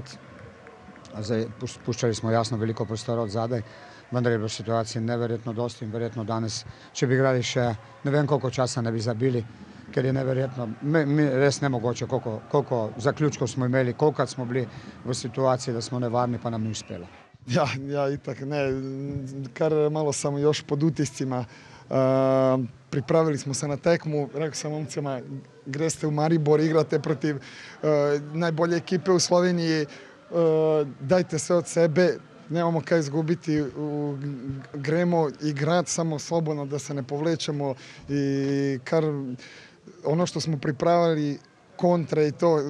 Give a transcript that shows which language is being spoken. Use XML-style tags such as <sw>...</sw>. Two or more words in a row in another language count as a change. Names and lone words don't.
<sl>Zdaj puščali smo jasno veliko prostora od zadaj, vendar je bilo situacije neverjetno dosti in verjetno danes, če bi igrali še ne vem koliko časa, ne bi zabili. Ker je neverjetno, res nemogoče, koliko zaključkov smo imeli, kolikrat smo bili v situaciji, da smo nevarni, pa nam ni uspelo. Ja, itak ne, kar malo</sl> <sr>sam još pod utiscima.</sr> <sl>Pripravili smo se na tekmu,</sl> <sr>rekao sam momcima, greste u Maribor, igrate protiv najbolje ekipe u Sloveniji, dajte sve od sebe, nemamo kaj izgubiti, gremo igrati samo slobodno, da se ne povlečemo i ono što smo pripravili kontre i to.</sr>